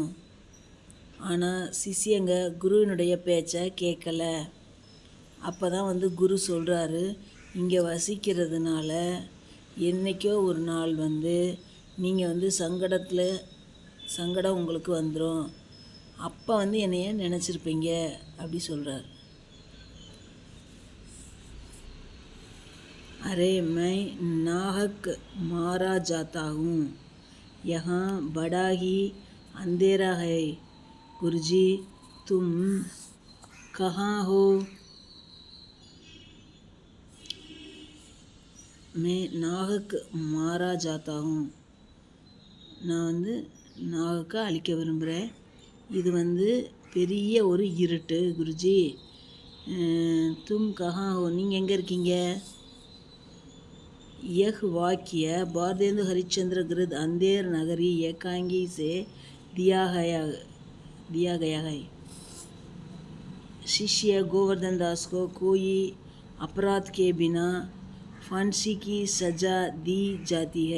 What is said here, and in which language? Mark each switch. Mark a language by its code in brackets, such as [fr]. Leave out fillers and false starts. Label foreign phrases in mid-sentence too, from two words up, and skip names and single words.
[ta] ஆனால் சிஷ்யங்க குருவினுடைய பேச்சை கேட்கல. அப்போ தான் வந்து குரு சொல்கிறாரு, இங்கே வசிக்கிறதுனால என்றைக்கோ ஒரு நாள் வந்து நீங்கள் வந்து சங்கடம் உங்களுக்கு வந்துடும். அப்போ வந்து என்னைய நினச்சிருப்பீங்க அப்படி சொல்கிறார். [hi] अरे मैं नाहक मारा जाता हूँ, यहाँ बड़ा ही अंधेरा है, गुरुजी तुम कहाँ हो? मैं नाहक मारा जाता हूँ, [ta] நான் வந்து நாகக்கை அழிக்க விரும்புகிறேன். இது வந்து பெரிய ஒரு இருட்டு குருஜி. [hi] तुम कहाँ हो, [ta] நீங்கள் எங்கே இருக்கீங்க? [hi] यह वाक्य भारतेंदु हरिश्चंद्र गृह अंधेर नगरी एकांगी से दिया गया है। शिष्य गोवर्धन दास को कोई अपराध के बिना फांसी की सज़ा दी जाती है।